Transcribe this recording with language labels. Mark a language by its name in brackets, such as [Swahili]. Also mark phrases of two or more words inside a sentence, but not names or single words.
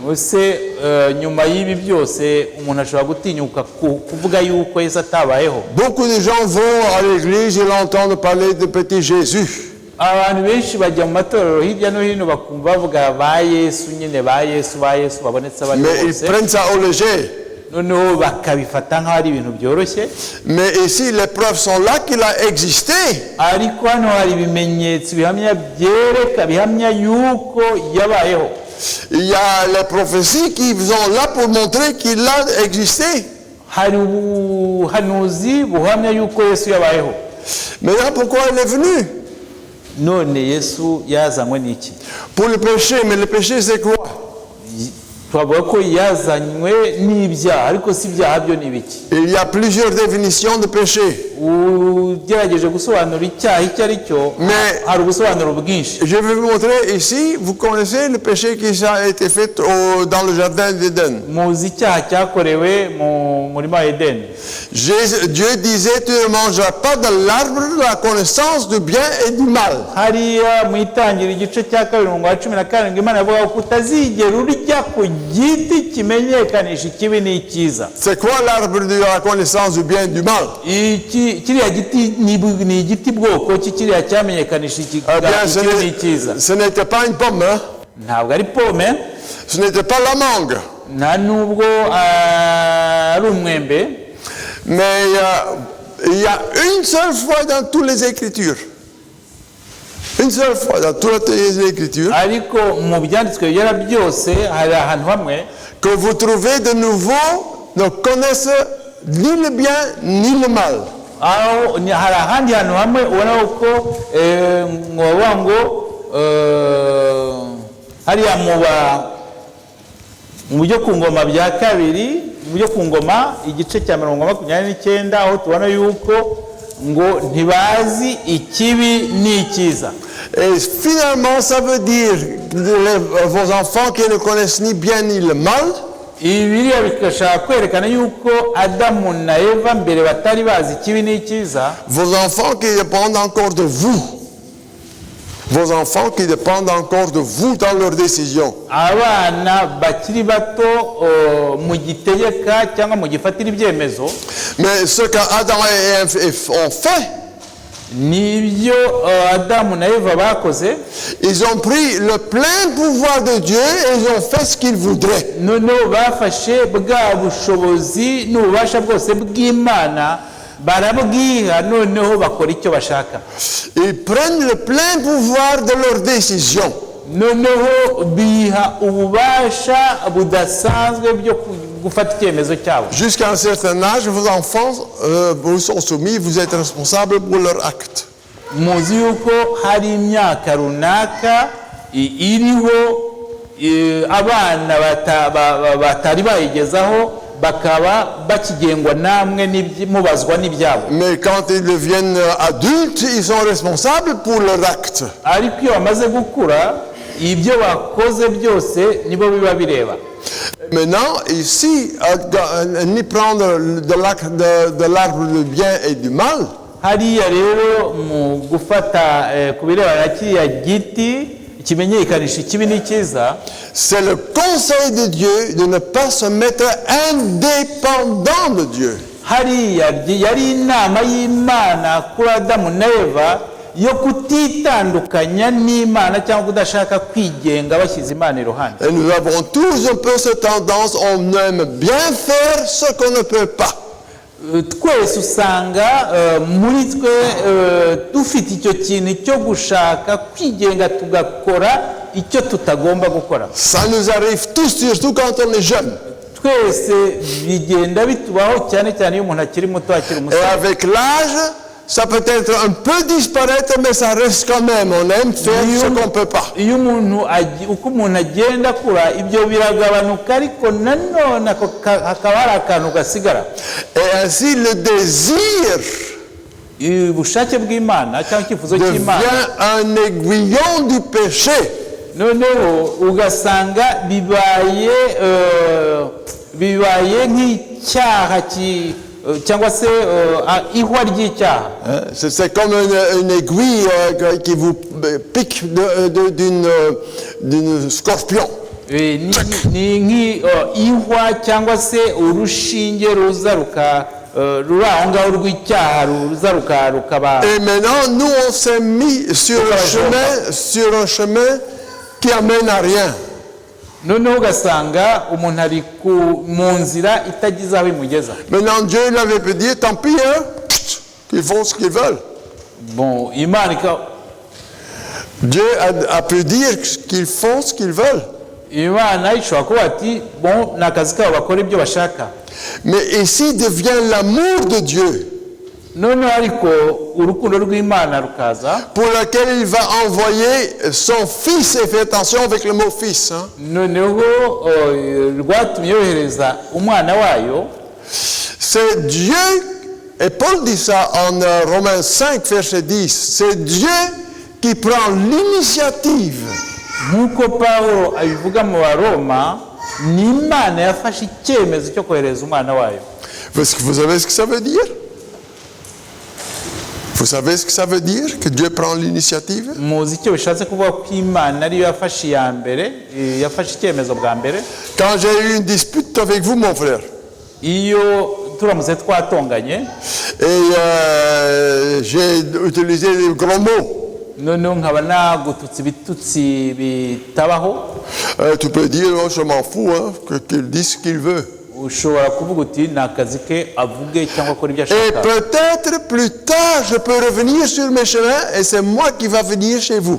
[French] Beaucoup de gens vont à l'église et l'entendent parler de petit Jésus. Mais ils prennent ça au léger. [Kinyarwanda] noneho bakabifata nk'aho ari ibintu byoroshye. [French] Mais ici, les preuves sont là qu'il a existé. [Kinyarwanda] Ariko hano hari ibimenyetso bihamya yuko yabayeho. [French] Il y a les prophéties qui sont là pour montrer qu'il a existé. [Kinyarwanda] Hari ubuhanuzi buhamya yuko Yesu yabayeho. [French] Maintenant, pourquoi il est venu? [Kinyarwanda] None Yesu yazanywe n'iki? [French] Pour le péché, mais le péché c'est quoi? [Kinyarwanda] Twavuga ko yazanywe n'ibyaha, ariko si ibyaha byo ni ibiki? [French] Il y a plusieurs définitions de péché. [Kinyarwanda] Ugerageje gusobanura icyaha icyo ari cyo, hari ubusobanuro bwinshi. [French] Je vais vous montrer ici, vous connaissez le péché qui a été fait dans le jardin d'Éden. [Kinyarwanda] Muzi icyaha cyakorewe mu murima wa Edeni. [French] Dieu disait, tu ne mangeras pas de l'arbre de la connaissance du bien et du mal. [Kinyarwanda] Hariya mu itangiriro igice cya 2:17 Imana yavuga ko utazigera urya ku giti kimenyekanisha ikibi n'icyiza. [French] C'est quoi l'arbre de la connaissance du bien et du mal? [Kinyarwanda] Kiriya giti ni igiti bwoko kiriya cyamenyekanisha ikibi n'icyiza. [French] Ce n'était pas une pomme, hein? [Kinyarwanda] Ntabwo ari pome. [French] Ce n'était pas la mangue. [Kinyarwanda] Nta nubwo ari umwembe. [French] Mais il y a une seule fois dans toutes les Écritures. Une seule fois dans toutes les Écritures. [Kinyarwanda] Ariko mu byanditswe byera byose hari ahantu hamwe [French] que vous trouvez de nouveau ne connaissent ni le bien ni le mal. [Kinyarwanda] Aho ni hari ahandi hantu hamwe ubona ko ngo hariya mu buryo ku ngoma bya kabiri, mu buryo ku ngoma igice cya 29 aho tubona yuko ngo ntibazi ikibi n'icyiza. [French] Et finalement ça veut dire vos enfants qui ne connaissent ni bien ni le mal. [Kinyarwanda] Ibiriya bikashaka kwerekana yuko Adamu na Eva mbere batari bazi ikibi n'icyiza. [French] Vos enfants qui dépendent encore de vous. Vos enfants qui dépendent encore de vous dans leurs décisions. [Kinyarwanda] Abana bakiri bato mu gitegeka cyangwa mu gifatira ibyemezo. [French] Mais ce qu'Adam et Ève ont fait, [Kinyarwanda] nibyo Adamu na Eva bakoze. [French] Ils ont pris le plein pouvoir de Dieu et ils ont fait ce qu'ils voudraient. [Kinyarwanda] Noneho bafashe bwa bushobozi n'ububasha bwose bw'Imana barabwiha, noneho bakora icyo bashaka. [French] Ils prennent le plein pouvoir de leurs décisions. [Kinyarwanda] Noneho biha ububasha budasanzwe byo gufata icyemezo cyabo. [French] Jusqu'à un certain âge, vos enfants vous sont soumis, vous êtes responsables pour leurs actes. [Kinyarwanda] Muzi yuko hari imyaka runaka iriho abana batari bayigezaho bakaba bakigengwa namwe mubazwa n'ibyabo. [French] Mais quand ils deviennent adultes, ils sont responsables pour leurs actes. [Kinyarwanda] Ariko iyo bamaze gukura ibyo bakoze byose nibo biba bireba. [French] Maintenant, ici, ni prendre de l'arbre du bien et du mal. [Kinyarwanda] Hariya rero mu gufata ku birebana kiriya giti kimenyekanisha ikibi n'icyiza, [French] c'est le conseil de Dieu de ne pas se mettre indépendant de Dieu. [Kinyarwanda] Hariya yari inama y'Imana kuri Adamu na Eva yo kutitandukanya n'Imana cyangwa kudashaka kwigenga bashyize Imana iruhande. [French] Et nous avons tous un peu cette tendance, on aime bien faire ce qu'on ne peut pas. [Kinyarwanda] Twese usanga muri twe dufite icyo kintu cyo gushaka kwigenga tugakora icyo tutagomba gukora. [French] Ça nous arrive tous, surtout quand on est jeune. [Kinyarwanda] Twese bigenda bitubaho cyane cyane iyo umuntu akiri muto akiri [French] Et [Kinyarwanda] umusore. [French] avec l'âge, ça peut être un peu disparaître, mais ça reste quand même. On aime faire ce qu'on ne peut pas. [Kinyarwanda] Iyo uko umuntu agenda akura ibyo biragabanuka, ariko nanone hakaba hari akantu gasigara. [French] Et ainsi, le désir [Kinyarwanda] ubushake bw'Imana cyangwa icyifuzo cy'Imana [French] devient un aiguillon du péché. [Kinyarwanda] noneho ugasanga bibaye nk'icyaha cyangwa se ihwa ry'icyaha. [French] C'est comme une aiguille qui vous pique d'une scorpion. [Kinyarwanda] Ni nk'ihwa cyangwa se urushinge ruza ruri aho ngaho rw'icyaha ruza rukaba. [French] Et maintenant, nous, on s'est mis sur un chemin qui amène à rien. [Kinyarwanda] noneho ugasanga umuntu ari mu nzira itagize aho imugeza. [French] Maintenant, Dieu il avait pu dire, tant pis, hein, qu'ils font ce qu'ils veulent. [Kinyarwanda] Bon, Imana [French] Dieu a pu dire qu'ils font ce qu'ils veulent. [Kinyarwanda] Imana ishobora kuba ati bon ni akazi kabo bakora ibyo bashaka. [French] Mais ici devient l'amour de Dieu. [Kinyarwanda] Noneho ariko urukundo rw'Imana rukaza, [French] pour lequel il va envoyer son fils, et faites attention avec le mot fils. Hein. [Kinyarwanda] noneho rwatumye yohereza umwana wayo. [French] C'est Dieu, et Paul dit ça en Romains 5, verset 10, c'est Dieu qui prend l'initiative. [Kinyarwanda] Nk'uko Pawulo abivuga mu Baroma, ni Imana yafashe icyemezo cyo kohereza umwana wayo. [French] Parce que vous savez ce que ça veut dire? Vous savez ce que ça veut dire que Dieu prend l'initiative? [Kinyarwanda] Muzi icyo bishatse kuvuga ko Imana ariyo yafashe iya mbere, yafashe icyemezo bwa mbere. [French] Quand j'ai eu une dispute avec vous, mon frère, [Kinyarwanda] Iyo turamutse twatonganye, [French] et j'ai utilisé les gros mots, [Kinyarwanda] noneho nkaba nagututse ibitutsi bitabaho, [French] tu peux dire, oh, je m'en fous, hein, qu'il dise ce qu'il veut. [Kinyarwanda] ushobora kuvuga uti ni akazi ke avuge cyangwa akora ibyo [French] Et [Kinyarwanda] ashaka. [French] peut-être plus tard, je peux revenir sur mes chemins et c'est moi qui va venir chez vous.